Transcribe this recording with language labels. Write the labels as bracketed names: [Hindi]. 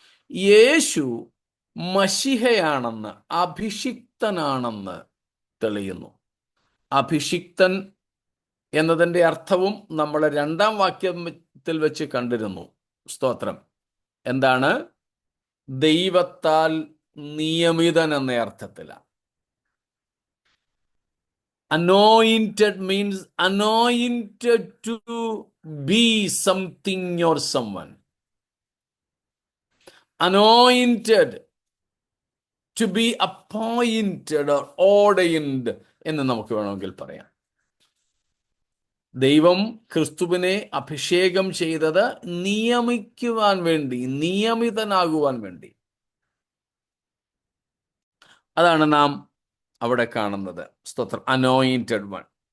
[Malayalam] യേശു മശിഹയാണെന്ന്, അഭിഷിക്തനാണെന്ന് തെളിയുന്നു. അഭിഷിക്തൻ എന്നതിൻ്റെ അർത്ഥവും നമ്മൾ 2-ാം വാക്യത്തിൽ വെച്ച് കണ്ടിരുന്നു. സ്തോത്രം. എന്താണ്? ദൈവത്താൽ നിയമിതൻ എന്ന അർത്ഥത്തിലാണ്. [English] Anointed means anointed to be something or someone. Anointed to be appointed or ordained [Malayalam] എന്ന് നമുക്ക് വേണമെങ്കിൽ പറയാം. ദൈവം ക്രിസ്തുവിനെ അഭിഷേകം ചെയ്തത് നിയമിക്കുവാൻ വേണ്ടി, നിയമിതനാകുവാൻ വേണ്ടി. അതാണ് നാം അവിടെ കാണുന്നത്. സ്തോത്രം. [English] Anointed one.